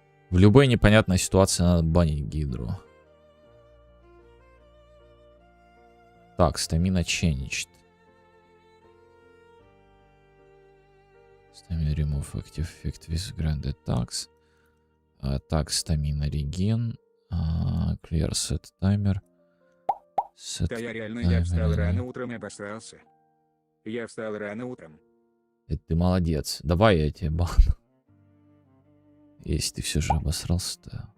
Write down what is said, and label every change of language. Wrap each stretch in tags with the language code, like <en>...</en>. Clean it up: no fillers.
<ru>В любой непонятной ситуации надо банить гидру. Так, стамина changed.</ru> <en>Стамина remove active effect with grand attacks. Так, стамина regen. Clear set timer.</en> <ru>Да я реально, встал рано утром и обосрался. Я встал рано утром. Это ты молодец. Давай я тебе бану. Если ты все же обосрался-то.</ru>